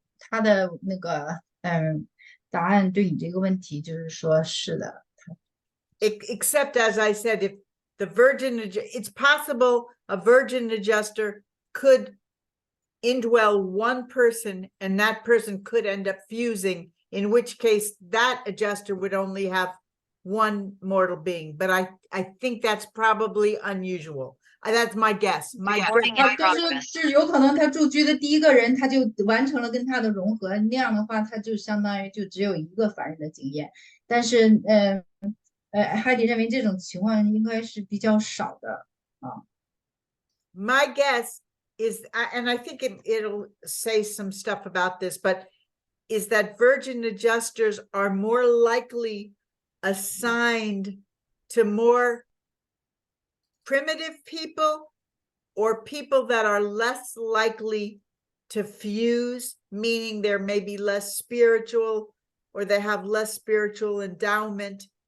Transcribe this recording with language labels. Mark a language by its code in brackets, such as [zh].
[zh] 他的那个答案对你这个问题就是说是的。 [en] Except as I said, if the it's possible a virgin adjuster could indwell one person and that person could end up fusing, in which case that adjuster would only have one mortal being. But I think that's probably unusual. That's my guess. My guess. [zh] 但是有可能他驻居的第一个人他就完成了跟他的融合，那样的话他就相当于就只有一个凡人的经验。但是海迪认为这种情况应该是比较少的啊。 [en] My guess is, and I think it'll say some stuff about this, but is that virgin adjusters are more likely assigned to more primitive people or people that are less likely to fuse, meaning they're maybe less spiritual or they have less spiritual endowment.